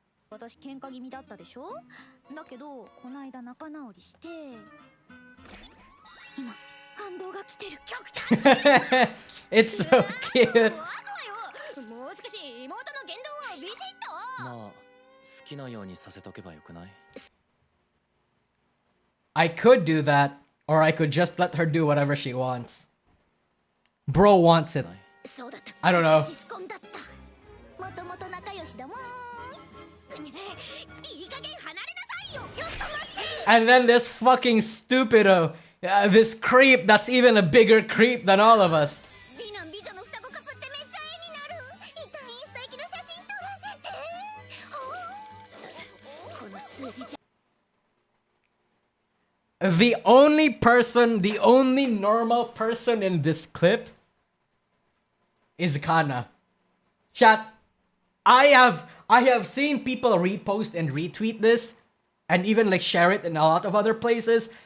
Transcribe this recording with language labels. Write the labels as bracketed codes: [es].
[ja] 私喧嘩気味だったでしょだけどこの間仲直りして今反動が来てる極端 [en] It's so cute. [ja] もう少し妹の言動はビシッとまあ好きなようにさせとけばよくない [en] I could do that, or I could just let her do whatever she wants. Bro wants it. I don't know. [ja] もともと仲良しだもんいい加減離れなさいよちょっと待って [en] And then this fucking stupido, this creep that's even a bigger creep than all of us. [ja] 美男美女の双子カップってめっちゃ絵になる一旦インスタ行きの写真撮らせてこの数字じゃ [en] The only normal person in this clip is Kana. Chat, I have seen people repost and retweet this and even like share it in a lot of other places.